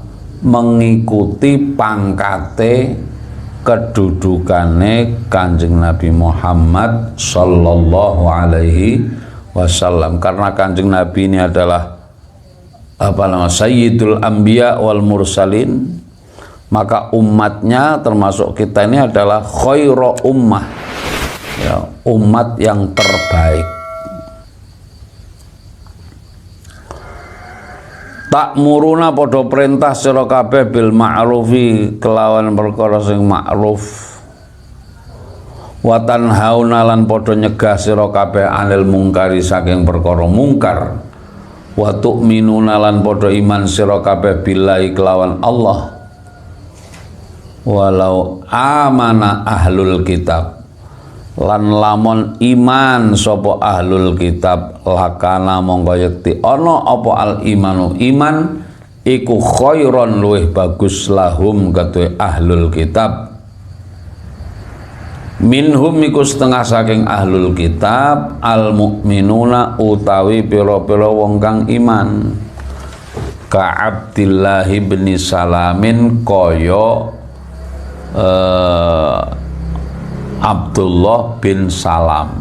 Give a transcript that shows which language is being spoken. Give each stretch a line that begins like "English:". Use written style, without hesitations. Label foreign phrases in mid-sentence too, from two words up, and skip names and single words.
Javanese: Mengikuti pangkate kedudukane Kanjeng Nabi Muhammad
Arabic: صلى الله عليه وسلم.
Indonesian: Karena Kanjeng Nabi ini adalah
Arabic: سيد الأنبياء والمرسلين,
Indonesian: maka umatnya termasuk kita ini adalah
Arabic: خير أمة,
Indonesian: ya, umat yang terbaik.
Javanese: Ta'muruna padha perintah sira kabeh
Arabic: بالمعروف
Javanese: kelawan perkara sing ma'ruf,
Arabic: وتنهون
Javanese: lan padha nyegah sira kabeh
Arabic: عن المنكر
Javanese: saking perkara mungkar,
Arabic: وتؤمنون
Javanese: lan padha iman sira kabeh billahi kelawan Allah.
Arabic: ولو آمن أهل الكتاب
Javanese: lan lamun iman sapa
Arabic: أهل الكتاب
Javanese: lakana mongko yekti ana apa
Arabic: الإيمان
Javanese: iman iku khairon luwih bagus lahum kedue
Arabic: أهل الكتاب
Javanese: minhum iku setengah saking
Arabic: أهل الكتاب المؤمنون
Javanese: utawi pira-pira wong kang iman ka Abdillah bin Salamin kaya Abdullah bin Salam.